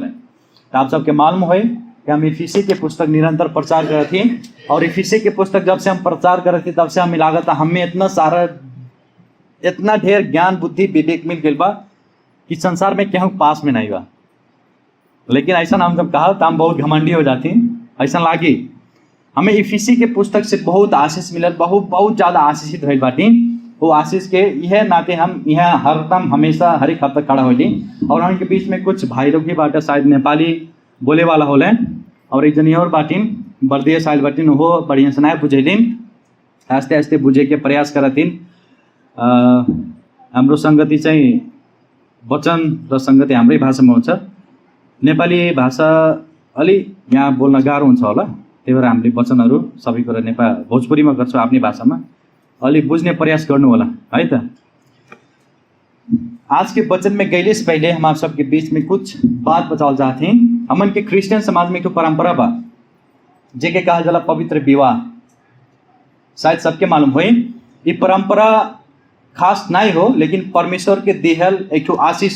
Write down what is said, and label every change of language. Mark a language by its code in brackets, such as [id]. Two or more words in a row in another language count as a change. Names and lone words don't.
[bho] तो आप सबके मालूम हो कि हम इफिसी के पुस्तक निरंतर प्रचार करत थी, और इफिसी के पुस्तक जब से हम प्रचार करत थी तब से हमें लागत हमें इतना सारा, इतना ढेर ज्ञान बुद्धि विवेक मिल गई बा कि संसार में केहू पास में नहीं बा। लेकिन ऐसा हम जब कहा तो हम बहुत घमंडी हो जाती, ऐसा लागी। हमें इफिसी के पुस्तक से बहुत आशीष मिलत, बहुत ज़्यादा आशीषित भइल बाटी। वो आशीष के यह नाते हम यहाँ हरदम हमेशा हर एक हफ्ता खड़ा होली। और उनके बीच में कुछ भाई लोग भी बाटे, शायद नेपाली बोले वाला होले, और एक जनी और बाटिन बर्दिया शायद बाटिन, वो बढ़िया से नहीं बुझेलिन, आस्ते आस्ते बुझे के प्रयास करतिन। [ne] हाम्रो संगति चाहिँ वचन र संगति हाम्रै भाषामा हुन्छ। नेपाली भाषा अलि यहाँ बोल्न गाह्रो हुन्छ होला, त्यही भएर हामीले वचनहरू सबै कुरा भोजपुरीमा गर्छौँ, आफ्नै भाषामा। अलि बुझ्ने प्रयास गर्नु होला है त। [bho] आज के वचन में गैले से पहले हम आप सबके बीच में कुछ बात बताओ चाहते हैं। हमन के क्रिश्चियन समाज में एक परंपरा बा जेके कहा जाला पवित्र विवाह। शायद सबके मालूम हो, ये परंपरा खास नहीं हो, लेकिन परमेश्वर के देहल एक आशीष हो।